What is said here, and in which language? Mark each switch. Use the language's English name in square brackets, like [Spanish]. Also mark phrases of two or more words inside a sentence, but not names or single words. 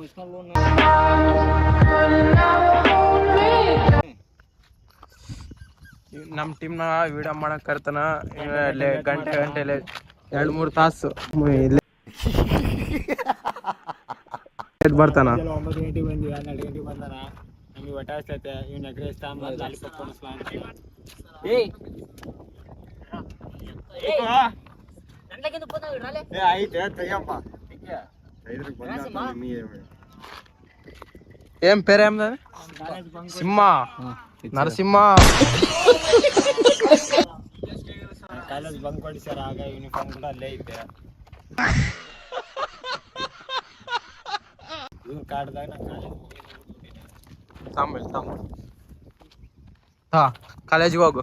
[Kannada] ನಮ್ಮ ಟೀಮ್ನ ವಿಡಿಯೋ ಮಾಡಕ್ ಕರ್ತಾನ. ಗಂಟೆ 2-3 ತಾಸು ಬರ್ತಾನ. 9 ಗಂಟೆಗೆ ಬಂದಿವಿ, 12 ಗಂಟೆಗೆ ಬಂದಾನ. ನಮಗೆ ಊಟ ಆಗ್ತೈತೆ. ಇವ್ನ [English] egg rice lollipop [Kannada] ಕೊಡಿಸ್ಲಾ ಅಂತ. [Telugu] ఏం పేరేం సింహ నరసింహ. [English] college bunk [Kannada] ಕೊಡಿಸ್ಯಾರ. ಆಗ ಯೂನಿಫಾರ್ಮ್ ಕೂಡ ಅಲ್ಲೇ ಐತೆ. ಇವ್ರು ಕಾಡ್ದಾಗ ನಾನು ಕಾಲೇಜಿಗೆ ಹೋಗು.